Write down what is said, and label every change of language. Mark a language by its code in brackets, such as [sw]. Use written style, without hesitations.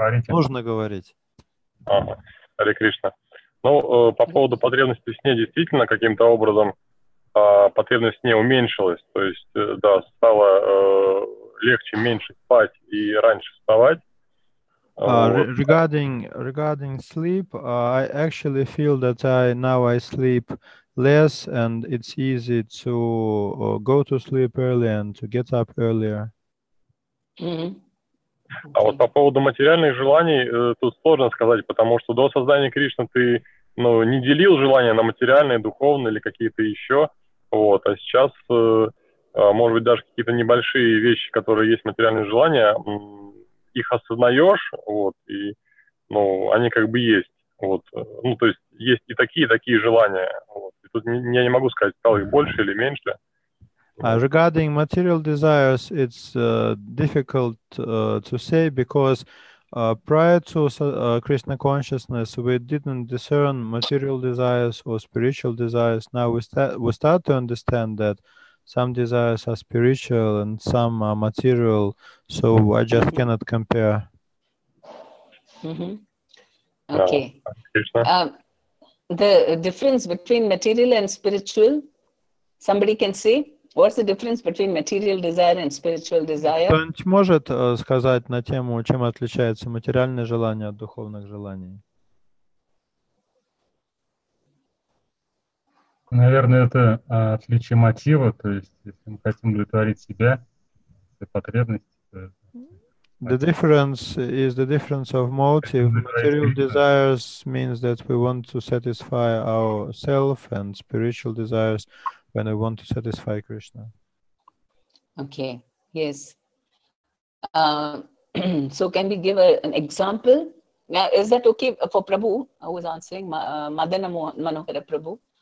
[ru] нужно говорить. Ага. Харе Кришна. Ну, по поводу потребности в сне, действительно, каким-то образом потребность в сне уменьшилась. То есть, да, стало легче меньше спать и раньше вставать. [en] Regarding sleep, I actually feel that now I sleep less and it's easy to go to sleep early and to get up earlier. [ru] А вот по поводу материальных желаний тут сложно сказать, потому что до создания Кришны ты не делил желания на материальные, духовные или какие-то еще. Вот. А сейчас, может быть, даже какие-то небольшие вещи, которые есть материальные желания, их осознаешь, вот, и они как бы есть. Вот. Ну, то есть есть и такие желания. Вот. И тут я не могу сказать, стало их больше или меньше. [en] Regarding material desires, it's difficult to say because prior to Krishna consciousness, we didn't discern material desires or spiritual desires. Now we start to understand that some desires are spiritual and some are material, so I just cannot compare. Okay. The difference between material and spiritual, somebody can say? What's the difference between material desire and spiritual desire? [ru] Кто-нибудь может сказать на тему, чем отличается материальное желание от духовных желаний? Наверное, это отличие мотива, то есть если мы хотим удовлетворить себя, потребности. [en] The difference is the difference of motive. Material desires means that we want to satisfy ourselves, and spiritual desires when we want to satisfy Krishna. Okay, yes. So can we give an example? Now, is that okay for Prabhu, who was answering, Madana Manohara Prabhu?